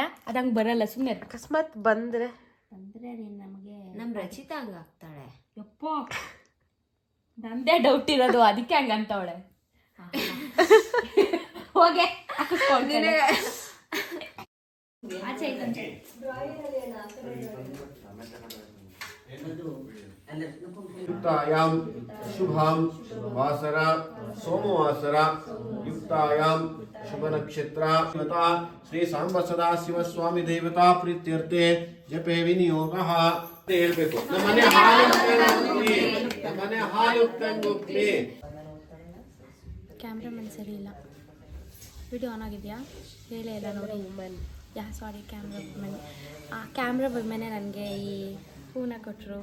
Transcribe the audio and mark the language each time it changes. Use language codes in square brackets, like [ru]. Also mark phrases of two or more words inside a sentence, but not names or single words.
[kn] ಅದು ಹಂಗೆ ಬರಲ್ಲ. ಸುಮ್ಮನೆ ಅಕಸ್ಮಾತ್ ಬಂದರೆ ನೀನು ನಮಗೆ ನಮ್ಮ ರಚಿತಾ ಹಂಗೆ ಆಗ್ತಾಳೆ. ಯಪ್ಪ, ನಂದೇ ಡೌಟ್ ಇರೋದು, ಅದಕ್ಕೆ ಹಂಗೆ ಅಂತವಳೆ. ಹೋಗೆ ಹಾಕಿಸ್ಕೊಳ್ತೀನಿ. ಆಚೆ [sa] युक्तायां शुभां वासरा सोमवासरा युक्तायां शुभ नक्षत्रा श्री सांब सदाशिव स्वामी देवता प्रीत्यर्थे जपे विनियोगः [kn] ಹೇಳ್ಬೇಕು. ನಮ್ಮನೆ ಹಾಯುಕ್ತಂಗುಪ್ತಿ. ಕ್ಯಾಮ್ರಾಮನ್ ಸರಿ ಇಲ್ಲ. [en] video on [kn] ಆಗಿದೆಯಾ ಹೇಳೇ ಇಲ್ಲ ನೋಡಿ. ಸಾರಿ, [en] camera women [kn] ನನಗೆ ಈ ಹೂನ ಕೊಟ್ಟರು.